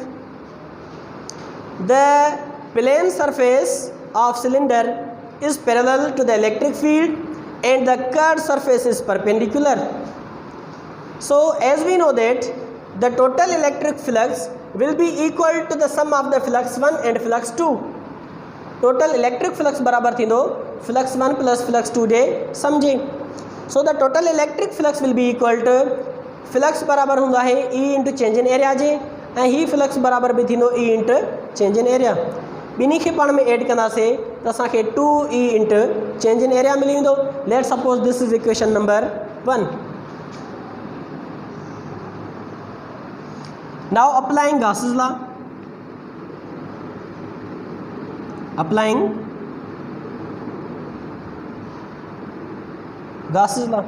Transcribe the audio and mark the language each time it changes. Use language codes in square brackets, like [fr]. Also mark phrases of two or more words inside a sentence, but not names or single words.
[en] The plane surface of cylinder is parallel to the electric field and the curved surface is perpendicular. So as we know that the total electric flux will be equal to the sum of the flux 1 and flux 2. Total electric flux [sd] बराबर थींदो [en] flux 1 plus flux 2 [sd] जे समझे. [en] So the total electric flux will be equal to flux [sd] बराबर हूंदो आहे [en] E into change in area [sd] जे ऐं ही [en] flux [sd] बराबर भी थींदो [en] E into change in area. [sd] ॿिनी खे पाण में ऐड कंदासीं त असांखे [en] 2E into change in area [sd] मिली वेंदो. [en] Let's suppose this is equation number 1. Now applying Gauss's law. Applying Gauss's law.